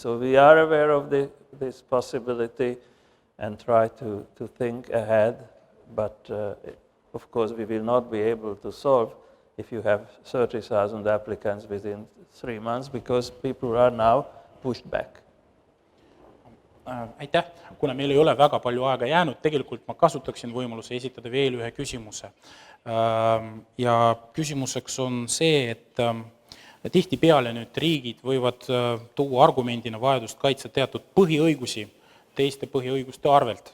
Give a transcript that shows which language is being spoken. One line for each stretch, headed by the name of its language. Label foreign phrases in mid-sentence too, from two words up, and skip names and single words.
English: So we are aware of this possibility and try to think ahead, but of course we will not be able to solve if you have 30,000 applicants within 3 months, because people are now pushed back.
Estonian: Aitäh! Kuna meil ei ole väga palju aega jäänud, tegelikult ma kasutaksin võimaluse esitada veel ühe küsimuse. Ja küsimuseks on see, et tihtipeale nüüd riigid võivad tuua argumendina vajadust kaitsta teatud põhiõigusi teiste põhiõiguste arvelt.